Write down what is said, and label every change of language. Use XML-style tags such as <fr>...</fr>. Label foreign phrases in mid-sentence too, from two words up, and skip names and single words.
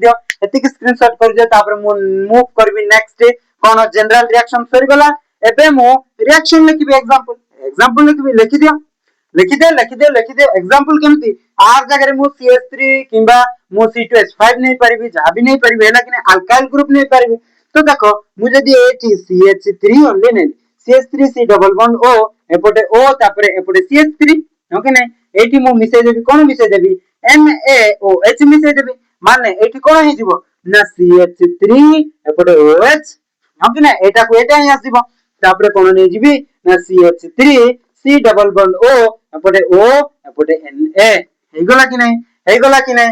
<or>ଦିଅ ଏତିକି ସ୍କ୍ରିନସଟ କର ଦିଅ ତାପରେ ମୁଭ କରିବି ନେକ୍ସଟ କଣ</or> <en>general reaction</en> <or>ସରି ଗଲା ଏବେ ମୋ ରିଆକ୍ସନ ଲେଖିବି ଏକ୍ଜାମ୍ପଲ ଲେଖି ଦିଅ ଏକ୍ଜାମ୍ପଲ କେମିତି ଆଉ ଜାଗା ମୁଁ CH3 କିମ୍ବା ମୁଁ C2H5 ନେଇ ପାରିବି ଯାହା ବି ନେଇ ପାରିବି ହେଲା କି ନାହିଁ</or> <en>alkyl group</en> <or>ନେଇ ପାରିବି ତ ଦେଖ ମୁଁ ଯଦି ଏଠି CH3 ଓନଲି नै CH3 C</or> <en>double bond</en> <or>O ଏପଟେ O ତାପରେ ଏପଟେ CH3 ହୋ କି ନାହିଁ ଏଠି ମୁଁ ମିଶେଇ ଦେବି କଣ ମିଶେଇ ଦେବି NaOH ମିଶେଇ ଦେବି ମାନେ ଏଠି କଣ ହି ଯିବ ନା CH3 ଏପଟେ OH ହୋ କି ନାହିଁ ଏଟା କୁ ଏଟା ହି ଆସିବ ତାପରେ କଣ ନାହିଁ ଯିବି ନା CH3 C</or> <en>double bond</en> <or>O ଏପଟେ O ଏପଟେ Na ହେଇଗଲା କି ନାହିଁ</or>